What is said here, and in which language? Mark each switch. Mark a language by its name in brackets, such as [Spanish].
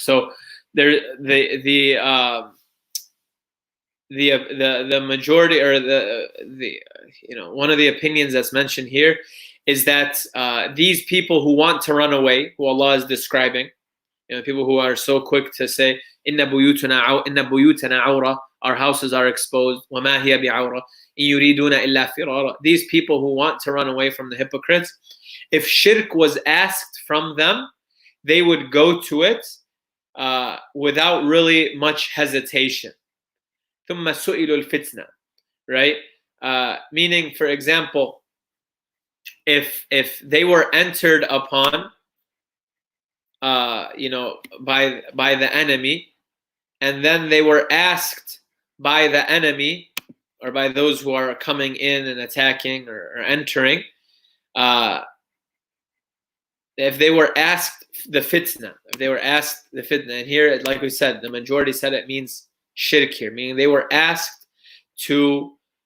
[English] So there the majority, or the one of the opinions that's mentioned here is that these people who want to run away, who Allah is describing, people who are so quick to say inna buyutana awra, our houses are exposed, [Arabic] وَمَا هِيَ بِعَوْرَةٍ إِن يُرِيدُونَ إِلَّا فِرَارًا. [English] These people who want to run away from the hypocrites, if shirk was asked from them, they would go to it without really much hesitation. [Arabic] ثُمَّ سُئِلُوا الْفِتْنَةِ, right? [English] Meaning, for example, if they were entered upon by the enemy, and then they were asked by the enemy, or by those who are coming in and attacking or entering, if they were asked the fitna, and here, like we said, the majority said it means shirk here, meaning they were asked to